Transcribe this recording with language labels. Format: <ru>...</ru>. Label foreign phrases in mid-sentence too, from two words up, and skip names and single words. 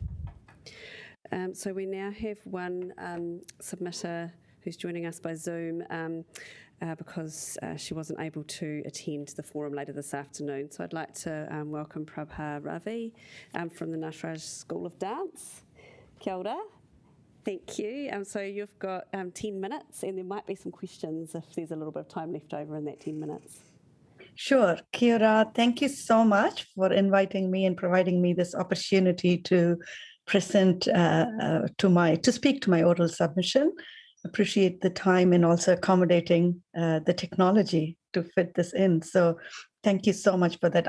<en>So we now have one submitter who's joining us by Zoom because she wasn't able to attend the forum later this afternoon. So I'd like to welcome Prabha Ravi from the Nataraj School of Dance.</en> <mi>Kia ora.</mi> <en>Thank you. So you've got 10 minutes, and there might be some questions if there's a little bit of time left over in that 10 minutes. Sure.</en> <mi>Kia ora.</mi> <en>Thank you so much for inviting me and providing me this opportunity to present to speak to my oral submission. Appreciate the time and also accommodating the technology to fit this in. So thank you so much for that.</en>